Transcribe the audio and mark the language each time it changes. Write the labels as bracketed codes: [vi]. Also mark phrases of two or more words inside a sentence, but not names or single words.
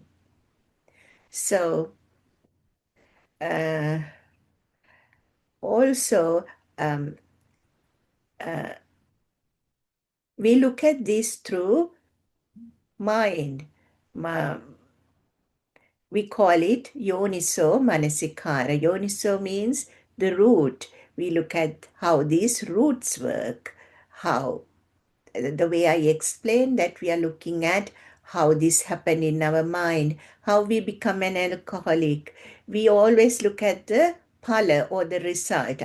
[en] So uh, also, um, we look at this through mind. We call it [pi] yoniso manasikara. [en] Yoniso means the root. We look at how these roots work, how the way I explained that we are looking at how this happened in our mind, how we become an alcoholic. We always look at the pala or the result.